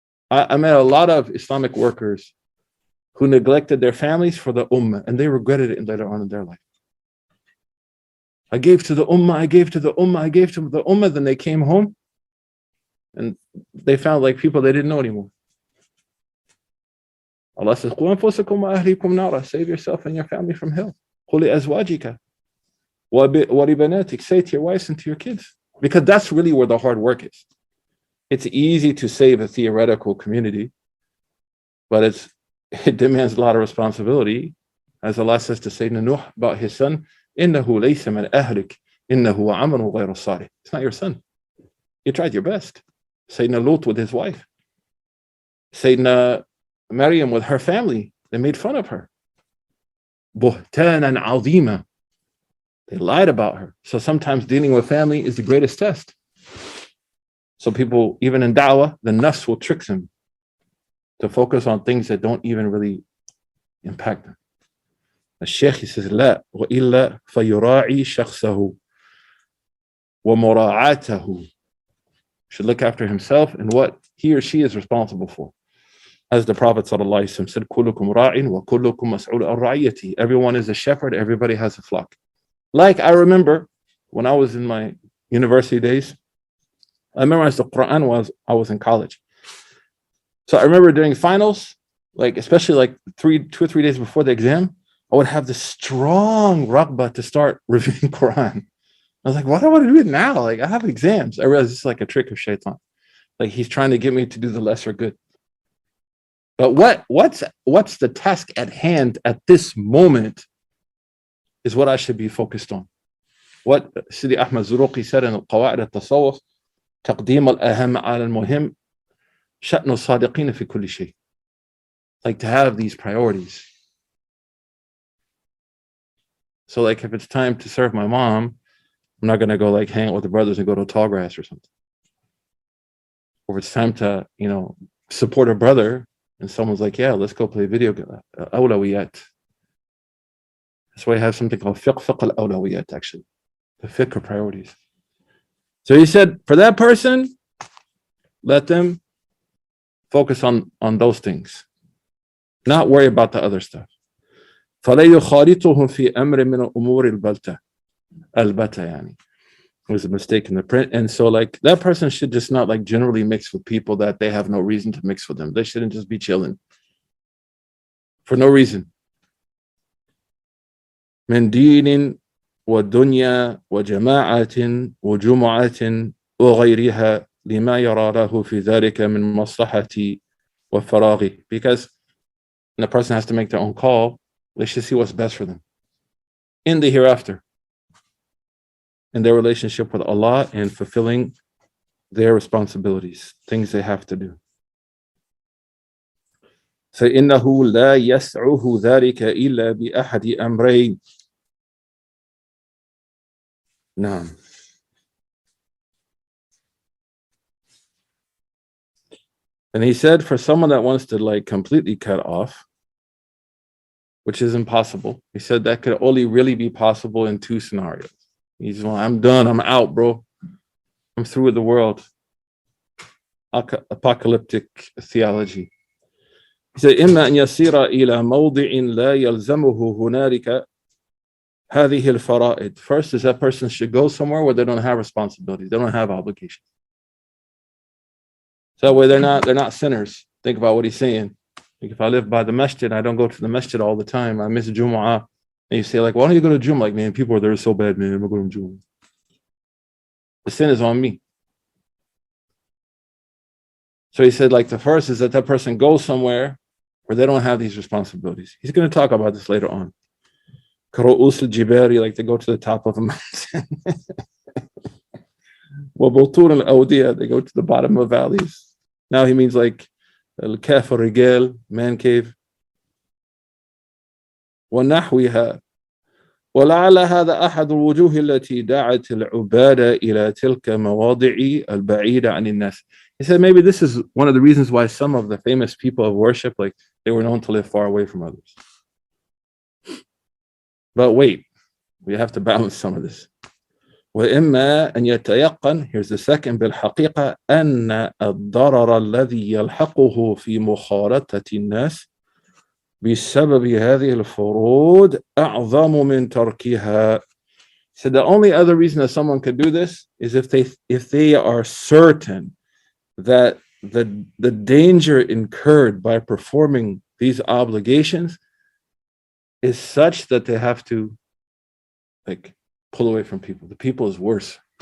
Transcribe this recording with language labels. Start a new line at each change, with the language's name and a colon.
English: I met a lot of Islamic workers who neglected their families for the ummah, and they regretted it later on in their life. I gave to the ummah, I gave to the ummah, I gave to the ummah. Then they came home and they found like people they didn't know anymore. Allah says,
Arabic: قُوا أَنفُسَكُمْ وَأَهْلِيكُمْ نَارًا.
English: Save yourself and your family from hell.
Arabic: قُلْ لِأَزْوَاجِكَ وَلِبَنَاتِكَ.
English: Say to your wives and to your kids. Because that's really where the hard work is. It's easy to save a theoretical community, but it demands a lot of responsibility. As Allah says to Sayyidina Nuh about his son,
Arabic: إِنَّهُ لَيْسَ مِنْ أَهْلِكَ إِنَّهُ عَمَلٌ غَيْرُ صَالِحٍ.
English: It's not your son. You tried your best. Sayyidina Lut with his wife. Sayyidina Maryam with her family. They made fun of her.
Arabic: بُهْتَانًا عَظِيمًا.
English: They lied about her. So sometimes dealing with family is the greatest test. So people, even in da'wah, the nafs will trick them to focus on things that don't even really impact them. The Shaykh, he says,
Arabic: لا وإلا فيراعي شخصه ومراعاته.
English: Should look after himself and what he or she is responsible for. As the Prophet ﷺ said,
Arabic: كلكم راع وكلكم مسؤول عن رعيته.
English: Everyone is a shepherd, everybody has a flock. Like I remember when I was in my university days, I memorized the Quran while I was in college. So I remember during finals, like especially like 2 or 3 days before the exam, I would have this strong raghbah to start reviewing Quran. I was like, why do I want to do it now? Like I have exams. I realized it's like a trick of shaitan. Like he's trying to get me to do the lesser good. But what's the task at hand at this moment is what I should be focused on. What Sidi Ahmad Zuruqi said in Al-Qawa'id al-Tasawwuf,
Arabic: تقديم الأهم على المهم شأن الصادقين في كل شيء.
English: Like to have these priorities. So like if it's time to serve my mom, I'm not going to go like hang out with the brothers and go to Tallgrass or something. Or if it's time to, support a brother and someone's like, yeah, let's go play video game. Awlawiyat. That's why I have something called fiqh al-awlawiyat, actually. The fiqh of priorities. So he said, for that person, let them focus on those things. Not worry about the other stuff.
Arabic: فَلَا يُخَالِطُهُمْ فِي أَمْرٍ مِنَ الْأُمُورِ الْبَتَّةِ يعني.
English: It was a mistake in the print. And so like that person should just not like generally mix with people that they have no reason to mix with them. They shouldn't just be chilling for no reason.
Arabic: من دين ودنيا وجماعة وجمعة وغيرها لما يرى له في ذلك من مصلحة وفراغ.
English: Because when a person has to make their own call, they should see what's best for them in the hereafter, in their relationship with Allah and fulfilling their responsibilities, things they have to do.
Arabic: فإنه لا يسعه ذلك إلا بأحد أمرين. نعم.
English: And he said for someone that wants to like completely cut off, which is impossible, he said that could only really be possible in 2 scenarios. He's like, I'm done, I'm out, bro. I'm through with the world. Apocalyptic theology. He said,
Arabic: إما أن يسير إلى موضع لا يلزمه هنالك هذه الفرائض.
English: First is that person should go somewhere where they don't have responsibilities, they don't have obligations. So that way they're not sinners. Think about what he's saying. Like if I live by the masjid, I don't go to the masjid all the time. I miss Jumu'ah. And you say like, why don't you go to Jumu'ah? Like, man, people are there so bad, man. I'm going to go to Jumu'ah. The sin is on me. So he said like the first is that person goes somewhere where they don't have these responsibilities. He's going to talk about this later on.
Arabic: Karu'us al-Jibari,
English: like they go to the top of a mountain.
Arabic: Wabutur al-Awdiya,
English: they go to the bottom of valleys. Now he means like
Arabic: al-Kaf al-Rigal,
English: man cave.
Arabic: وَنَحْوِهَا ولعل هذا أحد الوجوه التي دعت العبادة إلى تلك مواضع البعيدة عن الناس.
English: He said maybe this is one of the reasons why some of the famous people of worship, like they were known to live far away from others. But wait, we have to balance some of this.
Arabic: وإما أن يتيقن,
English: here's the second,
Arabic: بالحقيقة أن الضرر الذي يلحقه في مخالطة الناس بسبب هذه الفروض أعظم من تركها.
English: So the only other reason that someone could do this is if they are certain that the danger incurred by performing these obligations is such that they have to like pull away from people. The people is worse.